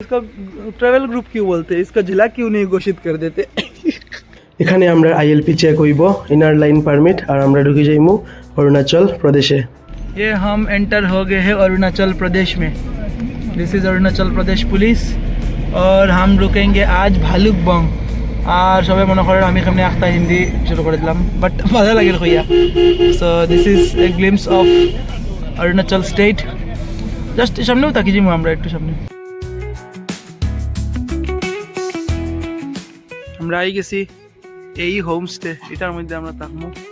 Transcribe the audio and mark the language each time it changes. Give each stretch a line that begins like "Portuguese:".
Hindi: इसका travel group क्यों बोलते हैं, इसका जिला क्यों नहीं घोषित कर देते।
Bangla: এখানে আমরা আইএলপি চেক হইব, ইনার লাইন পারমিট, আর আমরা ঢুকে যাইমু অরুণাচল প্রদেশে।
Hindi: ये हम एंटर हो गए हैं अरुणाचल प्रदेश में।
English: this is Arunachal Pradesh police
Hindi: और हम रुकेंगे आज भालुकबंग।
Bangla: আর সবাই মনে করেন আমি এখানে একটা হিন্দি শুরু করে দিলাম, বাট মজা লাগিল কইয়া।
English: So this is a glimpse of Arunachal state.
Bangla: Just সামনেও তাকি যাবো আমরা, একটু সামনে আমরা আই গেছি এই হোমস্টে, এটার মধ্যে আমরা থাকবো।